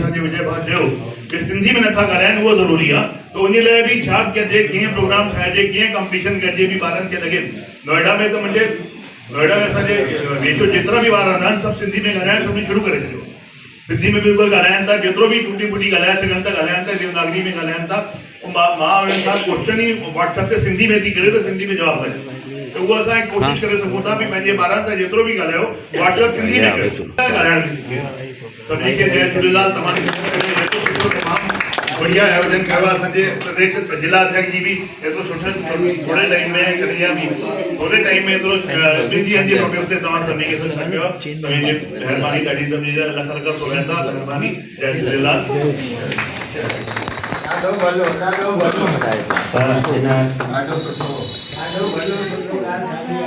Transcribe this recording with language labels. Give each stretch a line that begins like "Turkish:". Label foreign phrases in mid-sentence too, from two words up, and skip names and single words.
Sindhi: असांजे विजय भाउ चयो कि सिंधी में नथा ॻाल्हाइनि, उहो ज़रूरी आहे। तो उन लाइ बि छा कजे, कीअं प्रोग्राम ठाहिजे, कीअं कॉम्पिटिशन कजे बि ॿारनि खे लॻे। नोएडा में त मुंहिंजे नोएडा में असांजे वेझो जेतिरा बि ॿार रहंदा आहिनि, सभु सिंधी में ॻाल्हाइण सभिनी शुरू करे छॾियो। सिंधी में बिल्कुलु ॻाल्हाइनि था, जेतिरो बि टूटी फूटी ॻाल्हाए सघनि था ॻाल्हाइनि था, देवनागरी में ॻाल्हाइनि था। मां उन्हनि खां क्वेश्चन ई व्हाट्सएप ते सिंधी में थी करे त सिंधी में जवाबु ॾियो। तो वो असां कोशिशि करे सघूं था, पंहिंजे ॿारनि सां जेतिरो बि ॻाल्हायो व्हाट्सएप सिंधी में कयो, ॻाल्हाइण बि सिखियो। सभिनी खे जय झूलेलाल। तमामु बढ़िया आयोजन कयो असांजे प्रदेश जिला अध्यक्ष जी भी एतिरो सुठे थोरे टाइम में कन्हैया भी थोरे टाइम में एतिरो ॿिनि ॾींहंनि जे नोटिस ते तव्हां सभिनी खे सुठो कयो तव्हांजी महिरबानी ॾाढी सभिनी जा लख लख शुभेच्छा महिरबानी जय झूलेलाल ॾाढो भलो